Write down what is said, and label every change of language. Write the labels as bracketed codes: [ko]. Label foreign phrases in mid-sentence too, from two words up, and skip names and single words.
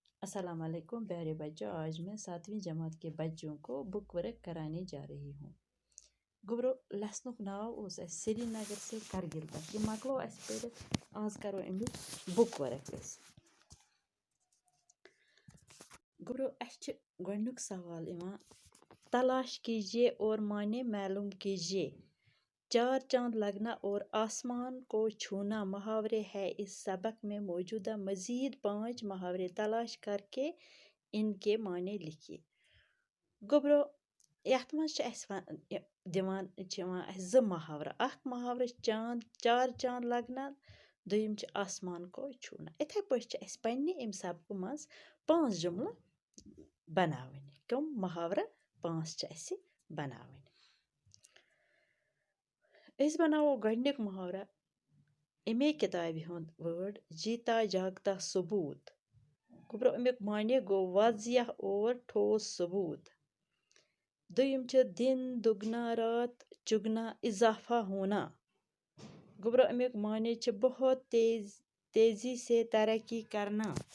[ar] السلام علیکم [ur] پیارے بچوں۔ آج میں 7ویں جماعت کے بچوں کو [en] book work [ur] کرانے جا رہی ہوں. [ks] गुब्रो लेसनुक नाव उस श्रीनगर से करगिल तक ये मकलो अस पढ़ित। आज करो अमिच [en] book work [ks] गुब्रो अस गोडनुक सवाल इवान। [ur] تلاش کیجیے اور معنی معلوم کیجیے. چار چاند لگنا اور آسمان کو چھونا محاورے ہے. اس سبق میں موجودہ مزید 5 محاورے تلاش کرکے ان کے معنی لکھیے. [ks] गुब्रो यथ मज दिवान ज मुहावरा। अख मुहावरा [ur] چاند چار چاند لگنا, [ks] दुयम [ur] آسمان کو چھونا. [ks] इथे पे पन्ने अम सबक मज 5 जुमला बनावन। कम मुहावरा 5 बनावन। इस बनावो गडनिक मुहावरा अमे किताब हुंद वर्ड [ur] جیتا جاگتا ثبوت. [ks] गुब्रो अमुक माने गो [ur] واضح اور ٹھوس ثبوت. दुयम دن دگنا رات چگنا اضافہ ہونا. [ks] गुब्रो अमुक माने [ur] بہت تیزی سے ترقی کرنا.